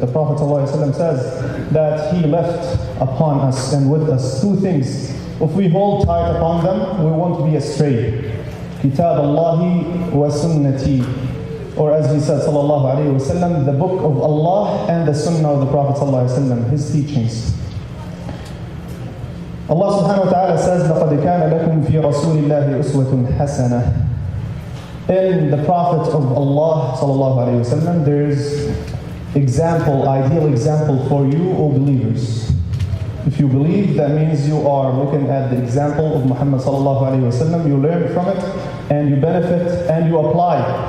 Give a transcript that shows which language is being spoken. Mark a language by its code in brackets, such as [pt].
[en] The Prophet sallallahu alayhi wa sallam says that he left upon us and with us two things. If we hold tight upon them, we won't be astray. [ar] Kitab Allahi wa sunnati. [en] Or as he said sallallahu alayhi wa sallam, the book of Allah and the sunnah of the Prophet sallallahu alayhi wa sallam, his teachings. Allah subhanahu wa ta'ala says, [ar] لَقَدْ كَانَ لَكُمْ فِي رَسُولِ اللَّهِ أُسْوَةٌ حَسَنَةٌ. [en] In the Prophet of Allah sallallahu alayhi wa sallam, there is ideal example for you, O believers. If you believe, that means you are looking at the example of Muhammad sallallahu alayhi wa sallam, you learn from it, and you benefit, and you apply.